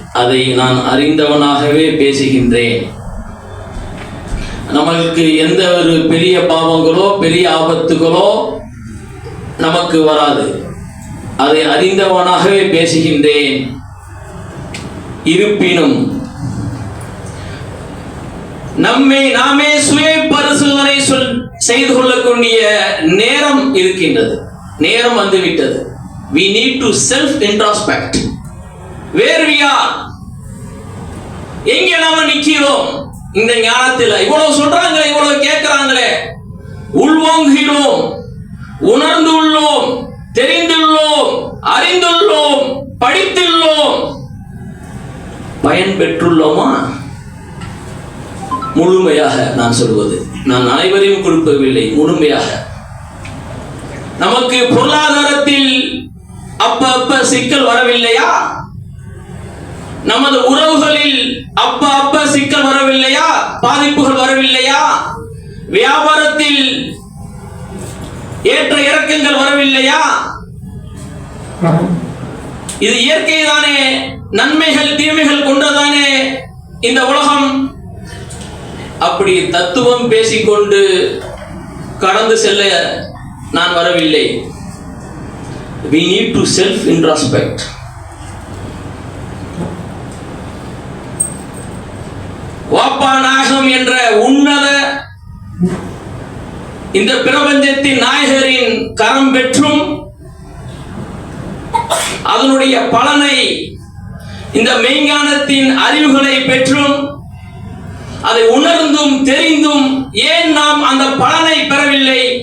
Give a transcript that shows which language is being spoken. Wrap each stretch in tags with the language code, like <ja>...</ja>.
<ta>அதை நான் அறிந்தவனாகவே பேசுகின்றேன். நம்மளுக்கு எந்த ஒரு பெரிய பாவங்களோ பெரிய ஆபத்துகளோ நமக்கு வராது. அதை அறிந்தவனாகவே பேசுகின்றேன். இருப்பினும் நம்மை நாமே சுய பரிசோதனை செய்து கொள்ளக்கூடிய நேரம் இருக்கின்றது. நேரம் வந்துவிட்டது.</ta> <en>we need to self introspect where we are.</en> <ta>எங்க நாம நிக்கிறோம் இந்த ஞானத்துல? இவ்வளவு சொல்றாங்களே, இவ்வளவு கேட்கிறாங்களே, உள்வாங்குகிறோம், உணர்ந்துள்ளோம், தெரிந்துள்ளோம், அறிந்துள்ளோம், படித்துள்ளோம், பயன் பெற்றுள்ளோமா? முழுமையாக நான் சொல்வது, நான் அனைவரையும் கொடுக்கவில்லை, முழுமையாக. நமக்கு பொருளாதாரத்தில் அப்ப சிக்கல் வரவில்லையா? நமது உறவுகளில் அப்ப சிக்கல் வரவில்லையா? பாதிப்புகள் வரவில்லையா? வியாபாரத்தில் ஏற்ற இறக்கங்கள் வரவில்லையா? இது இயற்கை தானே. நன்மைகள் தீமைகள் கொண்டதானே இந்த உலகம். அப்படி தத்துவம் பேசிக்கொண்டு கடந்து செல்ல நான் வரவில்லை.</ta> <en>we need to self introspect.</en> <ta>வாப்பா நாயகம் என்ற உன்னத இந்த பிரபஞ்சத்தின் நாயகரின் கரம் பெற்றும் அதனுடைய பலனை இந்த மெய்ஞானத்தின் அறிவுகளை பெற்றும் அதை உணர்ந்தும் தெரிந்தும் ஏன் நாம் அந்த பலனை பெறவில்லை?</ta>